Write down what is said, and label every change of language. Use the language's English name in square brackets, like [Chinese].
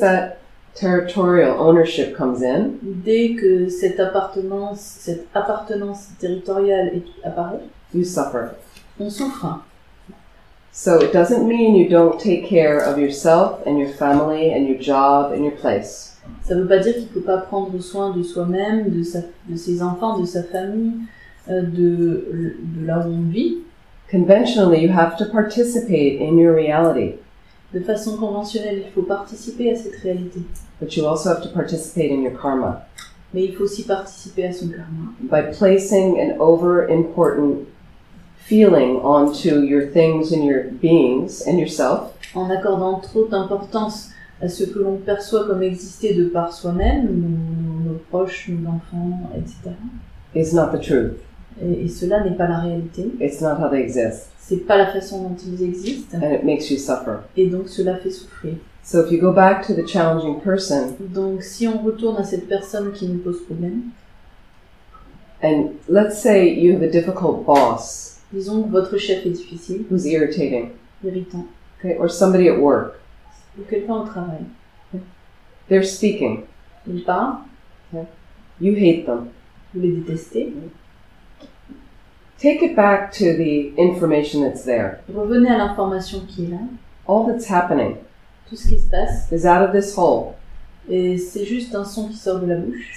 [English] that territorial ownership comes in, [French] Dès que cette appartenance territoriale apparaît, [English] you suffer. [French] on souffre. [English] So it doesn't mean you don't take care of yourself and your family and your job and your place. [French] Ça veut pas dire qu'il faut pas prendre soin de soi-même, de ses enfants, de sa famille, de là où on vit. [English] Conventionally, you have to participate in your reality, [French] De façon conventionnelle, il faut participer à cette réalité. [English] but you also have to participate in your karma [French] Mais il faut aussi participer à son karma. [English] by placing an over-important feeling onto your things and your beings and yourself. [French] En accordant trop d'importance à ce que l'on perçoit comme exister de par soi-même, nos proches, nos enfants, etc. [English] Is not the truth. [French] Et cela n'est pas la réalité. [English] It's not how they exist, [French] C'est pas la façon dont ils existent. [English] and it makes you suffer. [French] Et donc cela fait souffrir. [English] So if you go back to the challenging person, [French] Donc si on retourne à cette personne qui nous pose problème, [English] and let's say you have a difficult boss [French] disons que votre chef est difficile, [English] who's irritating, [French] irritant, [English] okay, or somebody at work, [French] ou quelqu'un au travail. [English] they're speaking, [French] Il parle, [English] you hate them. [French] vous les détestez, [English] Take it back to the information that's there. [French] revenez à l'information qui est là, [English] All that's happening [French] tout ce qui se passe, [English] is out of this hole. [French] et c'est juste un son qui sort de la bouche,